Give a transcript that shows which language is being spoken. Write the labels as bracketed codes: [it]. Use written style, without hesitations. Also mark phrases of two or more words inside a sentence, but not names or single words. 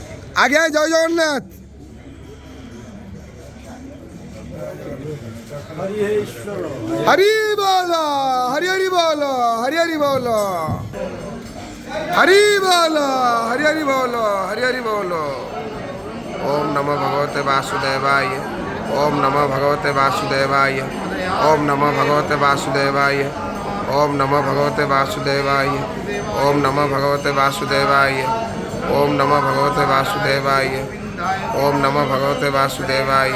[bn] আগে আয়, জয় জগন্নাথ। হরি বল, হরি হরি বল, হরি হরি বল, হরি বল, হরি হরি বল, হরি হরি বল। [sa] ओम नमो भगवते वासुदेवाय। ओम नमो भगवते वासुदेवाय। ओम नमो भगवते वासुदेवाय। ओम नमो भगवते वासुदेवाय। ओम नमो भगवते वासुदेवाय। ओम नमो भगवते वासुदेवाय। ओम नमो भगवते वासुदेवाय।